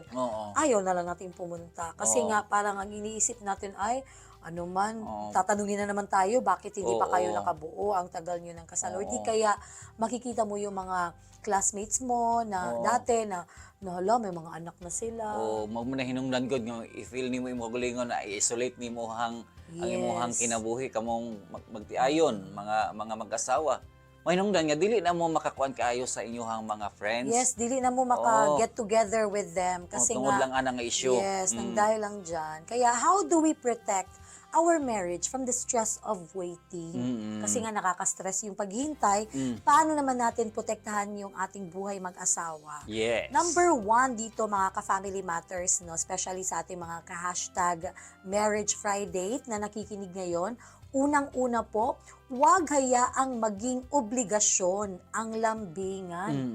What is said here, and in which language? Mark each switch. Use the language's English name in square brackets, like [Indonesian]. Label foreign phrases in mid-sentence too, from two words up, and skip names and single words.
[Filipino] Oo. ayaw na lang natin pumunta. Kasi Oo. nga parang ang iniisip natin ay ano man, Oo. tatanungin na naman tayo, bakit hindi pa kayo Oo. nakabuo, ang tagal nyo ng kasal. Or di Oo. kaya makikita mo yung mga classmates mo na Oo. dati na hala, may mga anak na sila. [Cebuano] O mo na hinungdan gud nga i-feel nimo imong galingon na i-isolate nimo ang imong Yes. kinabuhi kamong magtiayon mga mag-asawa. Mahinungdan nga dili na mo makakuan kaayo sa inyong mga friends. Yes, dili na mo maka- [English] get together with them. [Cebuano] Kasi tungod nga, lang ana nga issue. yes, nang dahil lang dyan. [English] Kaya how do we protect our marriage from the stress of waiting? [Filipino] Kasi nga nakaka-stress yung paghihintay. Paano naman natin protektahan yung ating buhay mag-asawa? Yes. Number 1 dito mga ka-family matters, no, especially sa ating mga ka-hashtag Marriage Friday na nakikinig ngayon, unang-una po, huwag hayaang maging obligasyon ang lambingan.